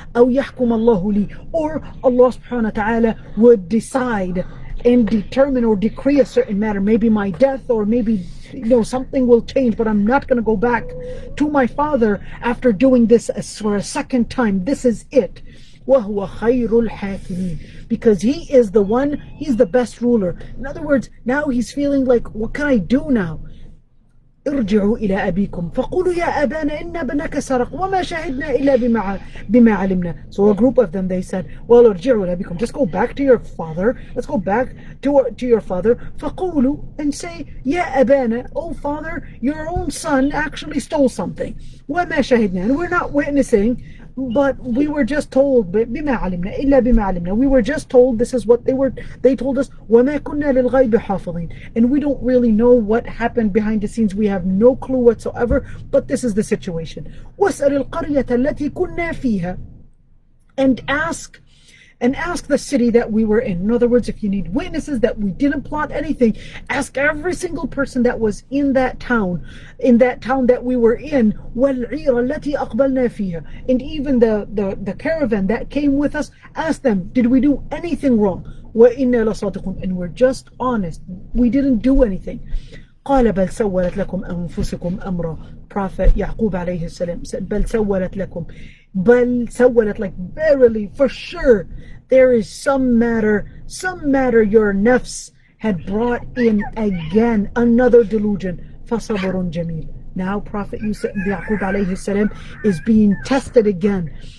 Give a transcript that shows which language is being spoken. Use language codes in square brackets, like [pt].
[ar] أو يحكم الله لي, [en] or Allah subhanahu wa ta'ala would decide and determine or decree a certain matter, maybe my death, or maybe something will change, but I'm not going to go back to my father after doing this for a second time. This is it. [ar] وَهُوَ خَيْرُ الْحَاكِمِينَ. [en] Because he is the one, he's the best ruler. In other words, now he's feeling like, what can I do now? [ar] ارجعوا إلى أبيكم فقولوا يا أبانا إن ابنك سرق وما شهدنا إلا بما علمنا. [en] So a group of them, they said, well, [ar] ارجعوا إلى أبيكم, [en] just go back to your father, let's go back to your father, فقولوا, and say, [ar] يا أبانا, [en] oh father, your own son actually stole something, [ar] وما شهدنا, [en] and we're not witnessing, but we were just told [ar] بما علمنا إلا بما علمنا, [en] we were just told this is what they told us, [ar] وما كنا للغيب حافظين, [en] and we don't really know what happened behind the scenes, we have no clue whatsoever, but this is the situation. [ar] واسأل القرية التي كنا فيها, [en] and ask the city that we were in. In other words, if you need witnesses that we didn't plot anything, ask every single person that was in that town that we were in. [ar] وَالْعِيرَ الَّتِي أَقْبَلْنَا فِيهَا, [en] and even the caravan that came with us, ask them, did we do anything wrong? [ar] وَإِنَّا لَصَادِقُونَ, [en] and we're just honest, we didn't do anything. [ar] قال بل سولت لكم أنفسكم أمرا. [en] Prophet Yaqub alayhi salam said, [ar] بل سولت لكم. بل سولت, [en] like verily, for sure, there is some matter your nafs had brought in again, another delusion. [ar] فصبر جميل. [en] Now Prophet Yaqub alayhi salam is being tested again.